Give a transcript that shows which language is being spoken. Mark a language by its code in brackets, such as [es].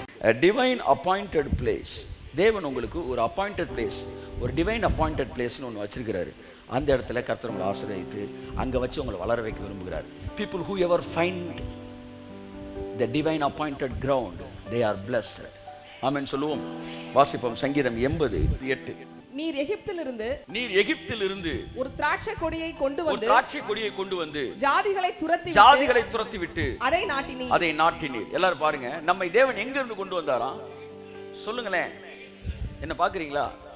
[en] A divine appointed place. [ta] தேவன் உங்களுக்கு ஒரு அப்பாயிண்டட் பிளேஸ், ஒரு டிவைன் அப்பாயிண்டட் பிளேஸ்னு ஒன்று வச்சிருக்கிறாரு. அந்த இடத்துல கர்த்தர் உங்களை ஆசீர்வதித்து அங்கே வச்சு உங்களை வளர வைக்க விரும்புகிறார். [en] People who ever find the divine appointed ground, they are blessed. [ta] ஆமென் சொல்லுவோம். வாசிப்போம் சங்கீதம் 80:8. நீர் எகிப்திலிருந்து ஒரு திராட்சை கொடியை கொண்டு வந்து ஜாதிகளை துரத்தி விட்டு அதை நாட்டினீர். எல்லாரும் பாருங்க, நம்ம தேவன் எங்க இருந்து கொண்டு வந்தாராம் சொல்லுங்களேன். என்ன பாக்குறீங்களா?